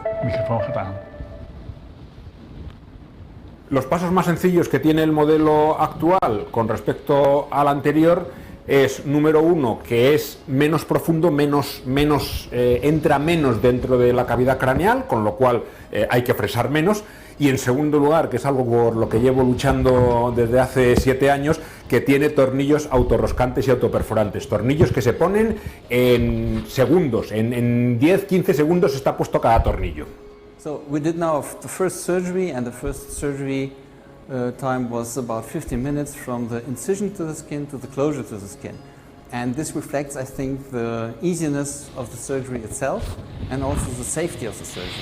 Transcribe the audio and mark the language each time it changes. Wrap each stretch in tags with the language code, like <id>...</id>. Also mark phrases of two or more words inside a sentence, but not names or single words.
<nl>microfoon gedaan.</nl> <es>Los pasos más sencillos que tiene el modelo actual con respecto al anterior es, número uno, que es menos profundo, entra menos dentro de la cavidad craneal, con lo cual hay que fresar menos. Y en segundo lugar, que es algo por lo que llevo luchando desde hace 7 años, que tiene tornillos autorroscantes y autoperforantes. Tornillos que se ponen en segundos, en 10-15 segundos está puesto cada tornillo.</es> <en>So we did now the first surgery, and the first surgery time was about 15 minutes from the incision to the skin to the closure to the skin. And this reflects, I think, the easiness of the surgery itself and also the safety of the surgery.</en>